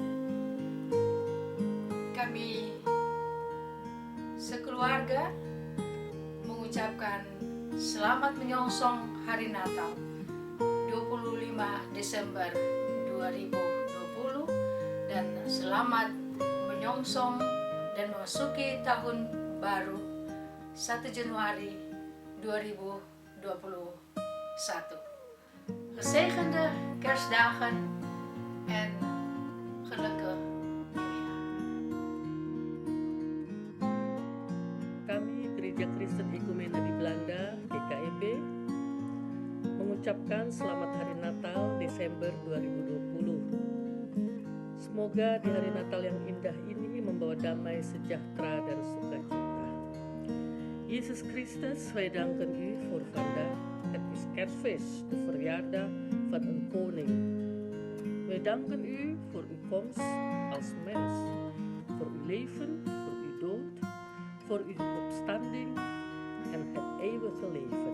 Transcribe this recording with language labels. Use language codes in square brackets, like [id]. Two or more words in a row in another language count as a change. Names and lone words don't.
[id] Kami sekeluarga mengucapkan selamat menyongsong hari Natal 25 Desember 2020 dan selamat menyongsong dan memasuki tahun baru 1 Januari 2021. [nl] Gezegende kerstdagen en gelukkig nieuwjaar. [id] Kami Gereja Kristen Ekumene di Belanda, GKEB, mengucapkan selamat hari Natal Desember 2020. Semoga di hari Natal yang indah ini membawa damai, sejahtera, dan sukacita. [nl] Jezus Christus, wij danken u voor vandaag. Het is kerstfeest, de verjaardag van een koning. Wij danken u voor uw komst als mens, voor uw leven, voor uw dood, voor uw opstanding en het eeuwige leven.